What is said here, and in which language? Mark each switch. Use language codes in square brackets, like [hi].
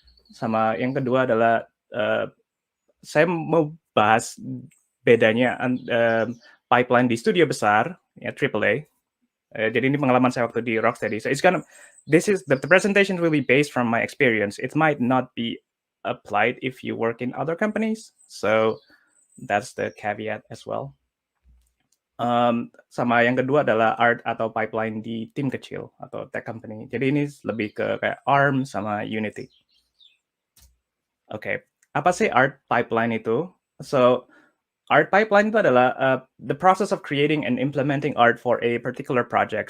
[id] Sama yang kedua adalah saya mau bahas bedanya pipeline di studio besar, ya AAA. Jadi ini pengalaman saya waktu di Rocksteady. [en] So the presentation will be based from my experience. It might not be applied if you work in other companies. So that's the caveat as well. [id] Sama yang kedua adalah art atau pipeline di tim kecil atau tech company. Jadi ini lebih ke kayak ARM sama Unity. Oke, apa sih art pipeline itu? So [en] art pipeline [id] itu adalah [en] the process of creating and implementing art for a particular project.